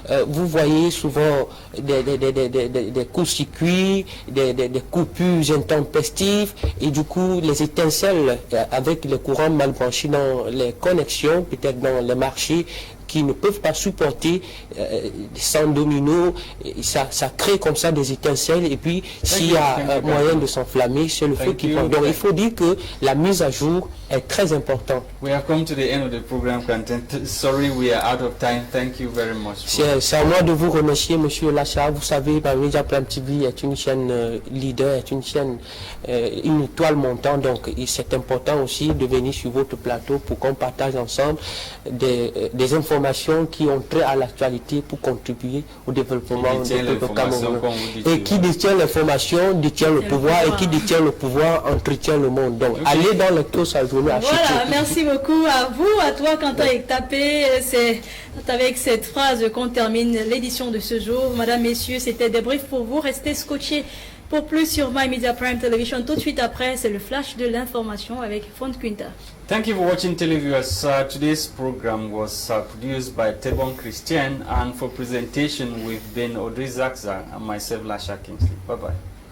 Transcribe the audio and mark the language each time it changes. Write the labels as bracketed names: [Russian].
[French] vous voyez souvent des courts-circuits, des coupures intempestives, et du coup les étincelles avec les courants mal branchés dans les connexions, peut-être dans les marchés, qui ne peuvent pas supporter sans domino, ça crée comme ça des étincelles, et puis s'il y a moyen de s'enflammer, c'est le feu qui prend. Donc il faut dire que la mise à jour est très importante. [English] We have come to the end of the program content. Sorry, we are out of time. Thank you very much. [French] C'est à moi de vous remercier, Monsieur Lacha. Vous savez, Media Prime TV est une chaîne leader, est une chaîne, une étoile montante, donc c'est important aussi de venir sur votre plateau pour qu'on partage ensemble des informations qui ont trait à l'actualité pour contribuer au développement du peuple camerounais. Et qui détient l'information détient le pouvoir, et qui détient le pouvoir entretient le monde. Donc allez dans les tours à journée. Voilà, merci beaucoup à vous, à toi Quentin Tapé. C'est avec cette phrase qu'on termine l'édition de ce jour. Madame, messieurs, c'était Débrief pour vous. Restez scotchés pour plus sur My Media Prime Television. Tout de suite après, c'est le flash de l'information avec Font Quinta. [English] Thank you for watching, televiewers. Today's program was produced by Tebon Christian, and for presentation we've been Audrey Zakza and myself, Lasha Kingsley. Bye-bye.